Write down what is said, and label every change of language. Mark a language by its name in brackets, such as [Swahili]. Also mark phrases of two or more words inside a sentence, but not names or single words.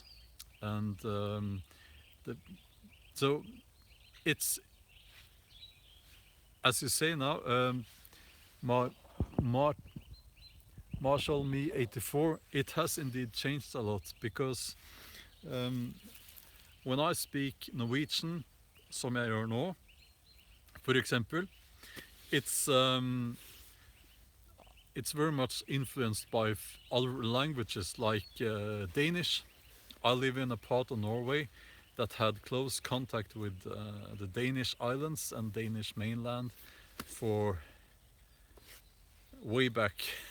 [English] And so it's, as you say now, Marshall Me 84, it has indeed changed a lot, because [Norwegian] when I speak Norwegian, som jeg gjør nå, for eksempel, [English] it's very much influenced by other languages like Danish. I live in a part of Norway that had close contact with the Danish islands and Danish mainland for way back.